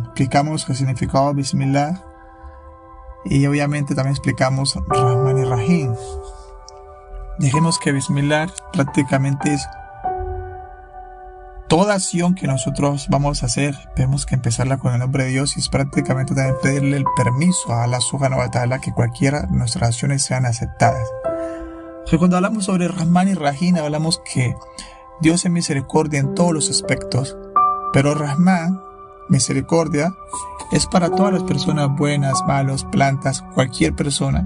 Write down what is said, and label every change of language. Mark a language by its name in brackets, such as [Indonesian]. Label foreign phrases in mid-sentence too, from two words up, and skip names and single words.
[Spanish] Explicamos qué significaba Bismillah y obviamente también explicamos Rahmanirrahim. Dijimos que Bismillah prácticamente es toda acción que nosotros vamos a hacer, tenemos que empezarla con el nombre de Dios y es prácticamente también pedirle el permiso a Allah [Arabic] سبحانه وتعالى [Spanish] que cualquiera de nuestras acciones sean aceptadas. Cuando hablamos sobre Rahman y Rahim, hablamos que Dios es misericordia en todos los aspectos, pero Rahman, misericordia, es para todas las personas buenas, malos, plantas, cualquier persona.